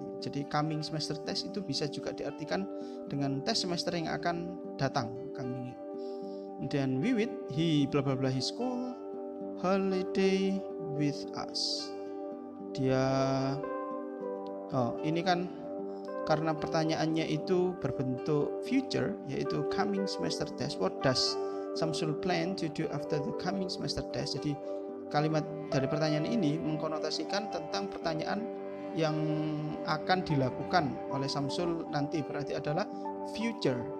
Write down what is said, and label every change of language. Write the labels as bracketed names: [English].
[Indonesian] Jadi coming semester test itu bisa juga diartikan dengan tes semester yang akan datang. [English] Kemudian Wiwit, he bla bla bla his school holiday with us. [Indonesian] Dia ini kan karena pertanyaannya itu berbentuk future, yaitu coming semester test. [English] What does Samsul plan to do after the coming semester test? [Indonesian] Jadi kalimat dari pertanyaan ini mengkonotasikan tentang pertanyaan yang akan dilakukan oleh Samsul nanti, berarti adalah future.